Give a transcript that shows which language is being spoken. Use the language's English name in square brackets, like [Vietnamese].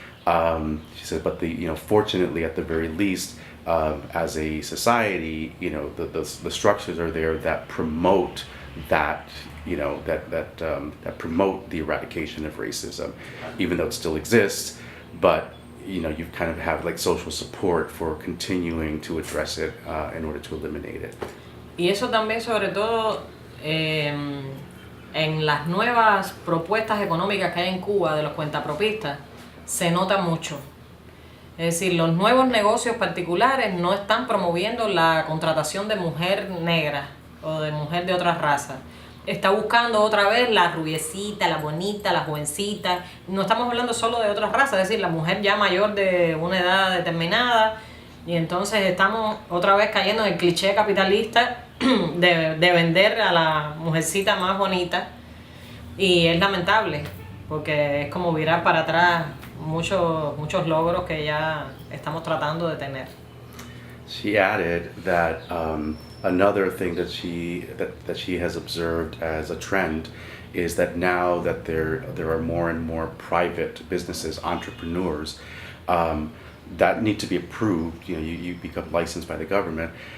[English] She said, but fortunately, at the very least, as a society, the structures are there that promote that, that promote the eradication of racism, even though it still exists, but you kind of have like social support for continuing to address it in order to eliminate it. [Spanish] Y eso también, sobre todo, en las nuevas propuestas económicas que hay en Cuba de los cuentapropistas, se nota mucho. Es decir, los nuevos negocios particulares no están promoviendo la contratación de mujer negra o de mujer de otra raza. Está buscando otra vez la rubiecita, la bonita, la jovencita. No estamos hablando solo de otras razas, es decir, la mujer ya mayor de una edad determinada. Y entonces estamos otra vez cayendo en el cliché capitalista de vender a la mujercita más bonita. Y es lamentable, porque es como virar para atrás muchos logros que ya estamos tratando de tener. [English] She added that another thing that she has observed as a trend is that now that there are more and more private businesses, entrepreneurs, that need to be approved. You become licensed by the government.